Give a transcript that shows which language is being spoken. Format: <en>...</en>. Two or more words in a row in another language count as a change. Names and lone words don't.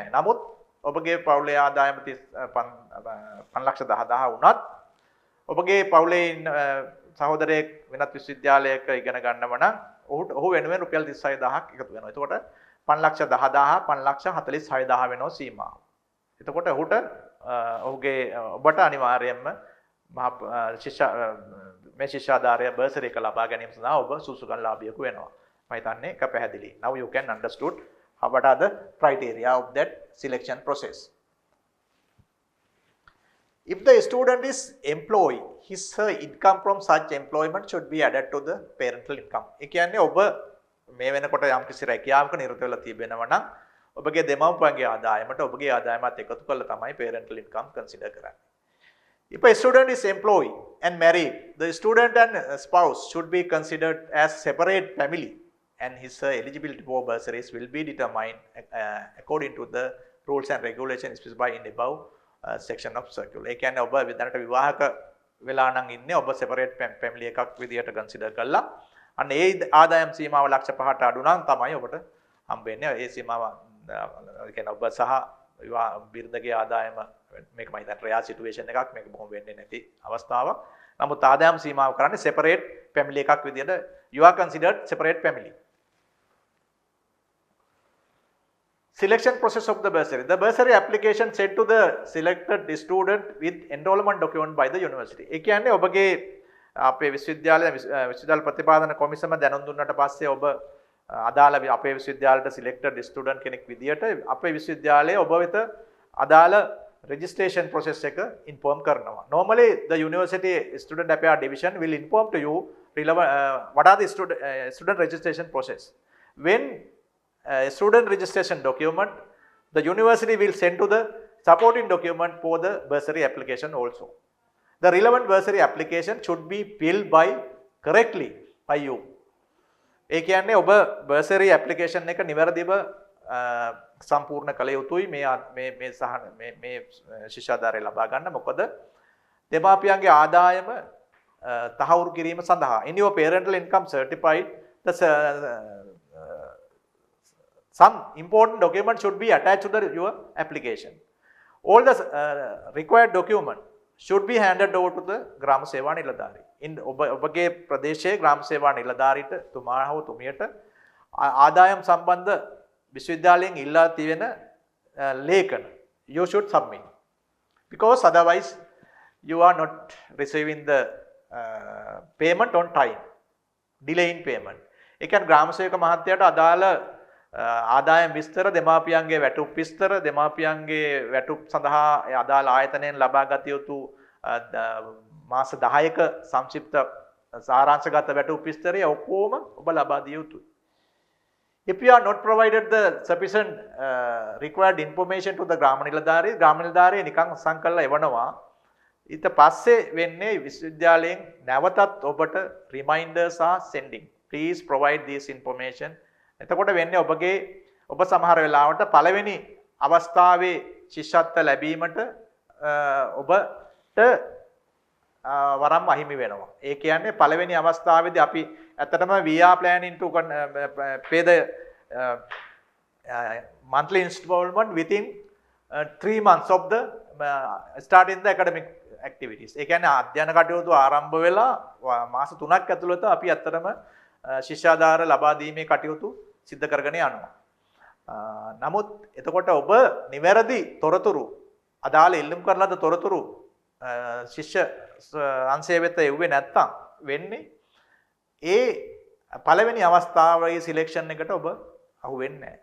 <si>නමුත් ඔබගේ පවුලේ ආදායම 5,10,000 වුණත් ඔබගේ පවුලේ සහෝදරයෙක් වෙනත් විශ්වවිද්‍යාලයක ඉගෙන ගන්නව නම් ඔහු වෙනුවෙන් රුපියල් 36000ක් එකතු වෙනවා. එතකොට 5,10,000 5,46,000 වෙනවා සීමාව. එතකොට ඔබට අනිවාර්යයෙන්ම මේ ශිෂ්‍යාධාරය බර්සරි එක ලබා ගැනීම සඳහා ඔබ සුසුකන් ලාභියෙකු වෙනවා. මම හිතන්නේ ඒක පැහැදිලි.</si> <en>Now you can understood what are the criteria of that selection process. If the student is employed, his income from such employment should be added to the parental income.</en> <si>ඒ කියන්නේ ඔබ මේ වෙනකොට යම් කිසි රැකියාවක නිරත වෙලා තිබෙනවා නම් ඔබගේ දෙමව්පියන්ගේ ආදායමට ඔබගේ ආදායමත් එකතු කරලා තමයි</si> <en>parental income consider</en> <si>කරන්නේ.</si> <en>If a student is employed and married, the student and spouse should be considered as separate family and his eligibility for bursaries will be determined according to the rules and regulations specified in the above section of circular.</en> <si>ඒ කියන්නේ ඔබ දැනට විවාහක වෙලා නම් ඉන්නේ ඔබ</si> <en>separate family</en> <si>එකක් විදියට consider කළා. අන්න ඒ ආදායම් සීමාව ලක්ෂ 5ට අඩු නම් තමයි ඔබට හම්බෙන්නේ. ඒ සීමාව කියන්නේ ඔබ සහ බිරිඳගේ ආදායම මේක මම හිතන්නේ රෙයා සිටුේෂන් එකක් මේක බොහොම වෙන්නේ නැති අවස්ථාවක්. නමුත් ආදායම් සීමාව කරන්නේ</si> <en>separate family</en> <si>එකක් විදියට</si> <en>you are considered separate family. Selection process of the bursary. The bursary application sent to the selected student with enrollment document by the university.</en> <si>ඒ කියන්නේ ඔබගේ අපේ විශ්වවිද්‍යාල ප්‍රතිපාදන කොමිසම දැනුම් දුන්නට පස්සේ ඔබ අදාළ අපේ විශ්වවිද්‍යාලයට</si> <en>selected student</en> <si>කෙනෙක් විදියට අපේ විශ්වවිද්‍යාලයේ ඔබ වෙත අදාළ</si> <en>registration process</en> <si>එක inform කරනවා.</si> <en>Normally the university student affair division will inform to you what are the student registration process. When student registration document, the university will send to the supporting document for the bursary application also. The relevant bursary application should be filled correctly by you.</en> <si>ඒ කියන්නේ ඔබ</si> <en>bursary application</en> <si>එක නිවැරදිව සම්පූර්ණ කළ යුතුයි මේ ශිෂ්‍යාධාරය ලබා ගන්න. මොකද දෙමාපියන්ගේ ආදායම තහවුරු කිරීම සඳහා</si> <en>in your parental income certified the some important document should be attached to your application. All the required document should be handed over to the Gram Seva Niladhari. In</en> <si>ඔබගේ ප්‍රදේශයේ ග්‍රාම සේවා නිලධාරීට තුමා හෝ තුමියට ආදායම් සම්බන්ධ විශ්වවිද්‍යාලයෙන් ඉල්ලා තියෙන ලේඛන</si> <en>you should submit, because otherwise you are not receiving the payment on time, delay in payment.</en> <si>ඒ කියන්නේ ග්‍රාම සේවක මහත්තයාට අදාළ ආදායම් විස්තර, දෙමාපියන්ගේ වැටුප් විස්තර, දෙමාපියන්ගේ වැටුප් සඳහා අදාළ ආයතනයෙන් ලබා ගත යුතු මාස 10ක සංක්ෂිප්ත සාරාංශගත වැටුප් විස්තරය ඔක්කොම ඔබ ලබා දිය යුතුයි.</si> <en>If you are not provided the sufficient required information to the</en> <si>ග්‍රාම නිලධාරිය නිකන් සංකල්ප එවනවා. ඊට පස්සේ වෙන්නේ විශ්වවිද්‍යාලයෙන් නැවතත් ඔබට</si> <en>reminders are sending. Please provide this information.</en> <si>එතකොට වෙන්නේ ඔබ සමහර වෙලාවට පළවෙනි අවස්ථාවේ ශිෂ්‍යත්ව ලැබීමට ඔබට වරම් අහිමි වෙනවා. ඒ කියන්නේ පළවෙනි අවස්ථාවේදී අපි ඇත්තටම</si> <en>we are planning to pay the monthly installment within 3 months of the starting the academic activities.</en> <si>ඒ කියන්නේ අධ්‍යයන කටයුතු ආරම්භ වෙලා මාස 3ක් ඇතුළත අපි ඇත්තටම ශිෂ්‍යාධාර ලබා දීමේ කටයුතු සිද්ධ කරගෙන යනවා. නමුත් එතකොට ඔබ නිවැරදි තොරතුරු අදාළ ඉල්ලුම් කරන ලද තොරතුරු ශිෂ්‍ය අංශය වෙත එව්වේ නැත්නම් වෙන්නේ ඒ පළවෙනි අවස්ථාවේ සිලෙක්ෂන් එකට ඔබ අහු වෙන්නේ නැහැ.</si>